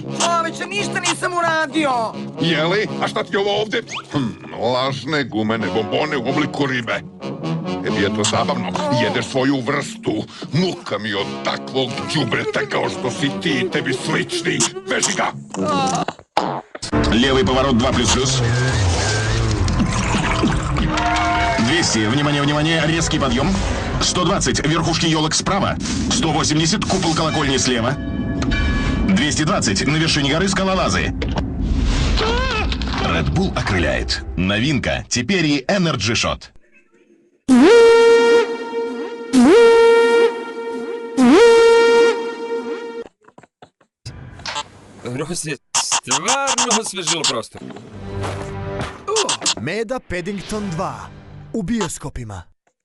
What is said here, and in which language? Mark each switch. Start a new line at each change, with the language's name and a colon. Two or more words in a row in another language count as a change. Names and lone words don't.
Serbian: Čoveče, ništa nisam uradio. Jeli? A šta ti je ovo ovde? Lažne gumene bombone u obliku ribe. Tebi je to zabavno. Jedeš svoju vrstu. Muka mi od takvog đubreta kao što si ti i tebi slični. Beži ga!
Russian: Левый поворот 2++. 200, внимание, внимание, резкий подъем. 120, верхушки елок справа. 180, купол колокольни слева. 220, на вершине горы скалолазы. Red Bull окрыляет. Новинка, теперь и
English: Energy Shot.
Serbian: Stvarno osvežilo prostor. Meda
English: Paddington 2
Serbian: u bioskopima.